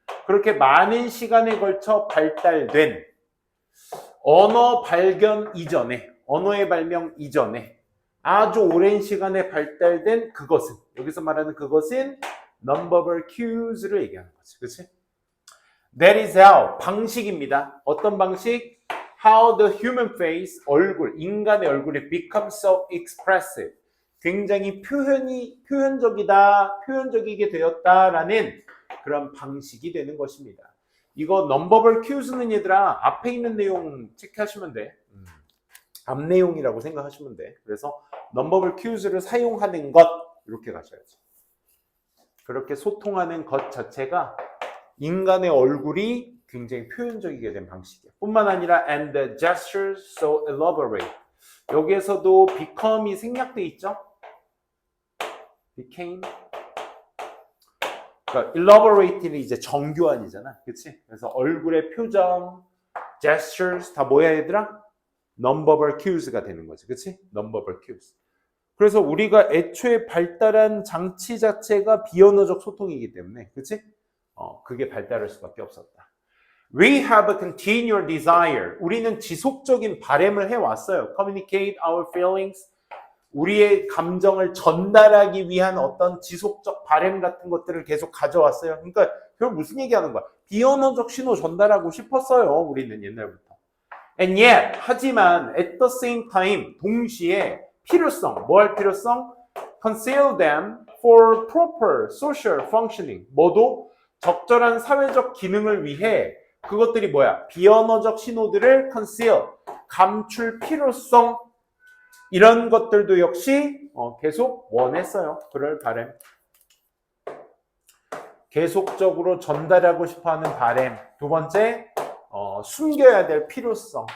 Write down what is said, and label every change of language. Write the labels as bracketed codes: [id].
[ko] 그렇게 많은 시간에 걸쳐 발달된 언어 발견 이전에, 언어의 발명 이전에 아주 오랜 시간에 발달된 그것은, 여기서 말하는 그것은 nonverbal cues를 얘기하는 거지. 그치? [en] That is how, [ko] 방식입니다. 어떤 방식? [en] How the human face, [ko] 인간의 얼굴이 [en] become so expressive. [ko] 굉장히 표현적이게 되었다라는 그런 방식이 되는 것입니다. 이거 nonverbal cues는 얘들아 앞에 있는 내용 체크하시면 돼. 앞 내용이라고 생각하시면 돼. 그래서 nonverbal cues를 사용하는 것 이렇게 가셔야지. 그렇게 소통하는 것 자체가 인간의 얼굴이 굉장히 표현적이게 된 방식이에요. 뿐만 아니라 [en] and the gestures so elaborate. [ko] 여기에서도 become이 생략돼 있죠? [en] became. [ko] 그러니까 elaborate는 이제 정교한이잖아. 그치? 그래서 얼굴의 표정, gestures 다 뭐야 얘들아? nonverbal cues가 되는 거지. 그치? nonverbal cues. 그래서 우리가 애초에 발달한 장치 자체가 비언어적 소통이기 때문에, 그치? 그게 발달할 수밖에 없었다. [en] We have a continual desire. [ko] 우리는 지속적인 바램을 해왔어요. [en] Communicate our feelings. [ko] 우리의 감정을 전달하기 위한 어떤 지속적 바램 같은 것들을 계속 가져왔어요. 그러니까 결국 무슨 얘기하는 거야? 비언어적 신호 전달하고 싶었어요. 우리는 옛날부터. [en] And yet, [ko] 하지만 [en] at the same time, [ko] 동시에 필요성, 뭐 할 필요성? [en] Conceal them for proper social functioning. [ko] 뭐도 적절한 사회적 기능을 위해 그것들이 뭐야? 비언어적 신호들을 conceal, 감출 필요성 이런 것들도 역시 계속 원했어요. 그럴 바램. 계속적으로 전달하고 싶어하는 바램. 두 번째, 숨겨야 될 필요성.